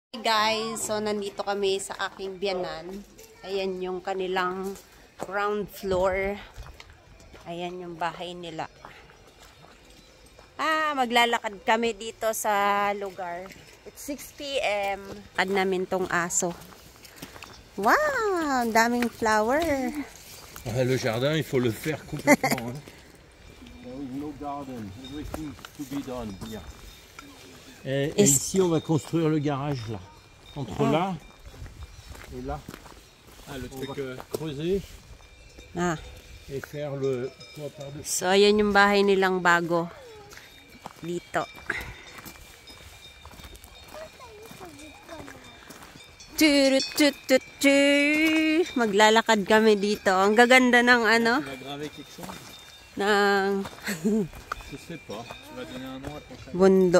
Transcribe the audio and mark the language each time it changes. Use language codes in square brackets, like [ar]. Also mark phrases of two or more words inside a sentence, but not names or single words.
[en] Hey guys, [tl] so nandito kami sa aking biyanan. Ayan yung kanilang [en] ground floor. [tl] Ayan yung bahay nila. Maglalakad kami dito sa lugar. [en] It's 6 p.m. [tl] Lakad namin tong aso. Wow, ang daming flower. [fr] Le jardin, il faut le faire complètement. [en] No garden, everything to be done. Yeah. [fr] Et ici, on va construire le garage là. Entre là et là. Le truc creuser et faire le toit par-dessus. [tl] So, ayan yung bahay nilang bago. Dito. Maglalakad kami dito. Ang gaganda ng ano? Ng bundok.